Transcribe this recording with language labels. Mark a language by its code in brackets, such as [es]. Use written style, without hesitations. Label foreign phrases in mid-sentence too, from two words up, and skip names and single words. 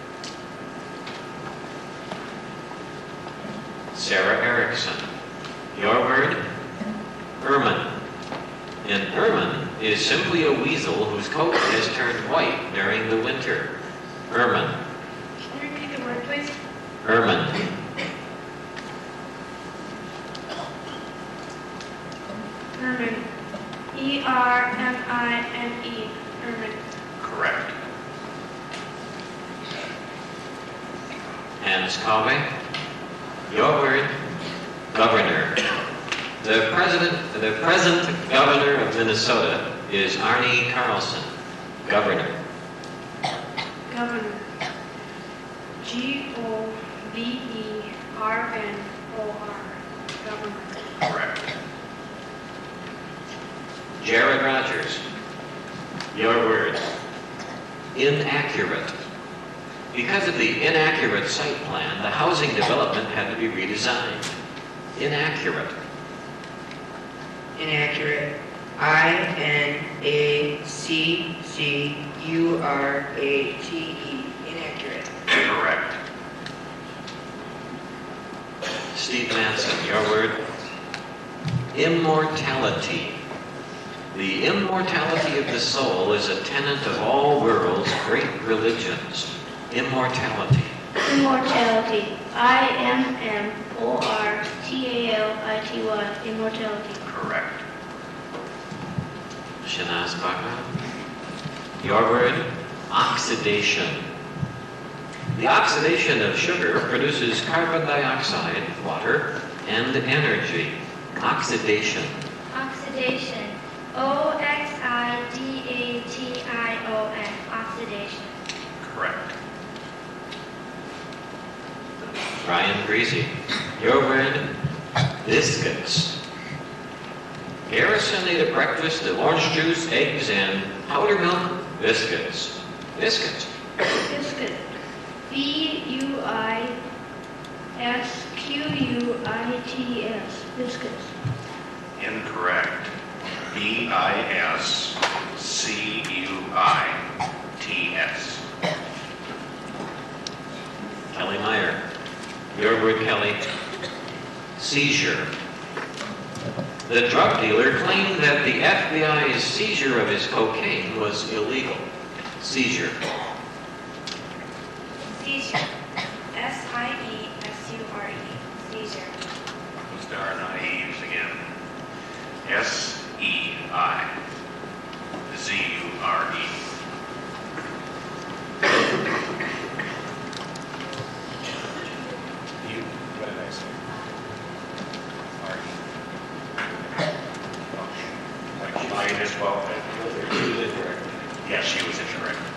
[en] Sarah Erickson. Your word, ermine. An ermine is simply a weasel whose coat has turned white during the winter. Ermine. Can you repeat the word, please? Ermine. Ermine. E-R-M-I-N-E. Ermine. Correct. Hans Covey. Your word, governor. The present governor of Minnesota is Arnie Carlson. Governor. Governor. G-O-V-E-R-N-O-R. Governor. Correct. Jared Rogers. Your word, inaccurate. Because of the inaccurate site plan, the housing development had to be redesigned. Inaccurate. Inaccurate. I-N-A-C-C-U-R-A-T-E. Inaccurate. Correct. Steve Manson, your word. Immortality. The immortality of the soul is a tenet of all worlds' great religions. Immortality. Immortality. I-M-M-O-R-T-A-L-I-T-Y. Immortality. Correct. Shanaz Baka. Your word. Oxidation. The oxidation of sugar produces carbon dioxide, water, and energy. Oxidation. Oxidation. O-X-I-D-A-T-I-O-N. Oxidation. Correct. Ryan Greasy. Your word. Biscuits. Garrison ate a breakfast of orange juice, eggs, and powdered milk. Biscuits. Biscuits. Biscuit. B-U-I-S-Q-U-I-T-S. Biscuits. Incorrect. B-I-S-C-U-I-T-S. Kelly Meyer. Your word, Kelly. Seizure. The drug dealer claimed that the FBI's seizure of his cocaine was illegal. Seizure. Seizure. S-I-E-S-U-R-E. Seizure. Those are naives again. S-E-I-Z-U-R-E. What did I say? Mine as well. Yes, she was incorrect.